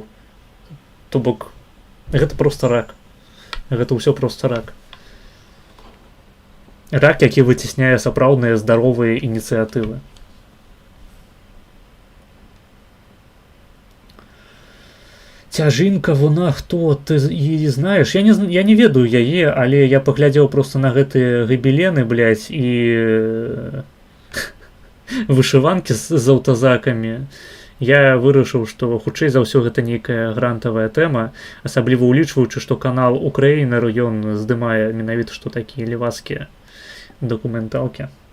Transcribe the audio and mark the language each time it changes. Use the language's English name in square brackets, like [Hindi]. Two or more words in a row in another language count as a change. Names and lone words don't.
[Belarusian] То бок, гэта проста рак. Гэта ўсё проста рак. Рак, які выцісняе сапраўдныя здаровыя ініцыятывы. Цяжынка, [Ukrainian] вона хто? Ты її знаєш? [Belarusian] Я не ведаю яе, але я паглядзеў просто на гэтыя габелены, блядь, і вышыванкі з аўтазакамі. Я вырашыў, што хутчэй за ўсё гэта нейкая грантавая тэма, асабліва улічваючы, што канал Украіна ён здымае менавіта што такія левацкія дакументалкі.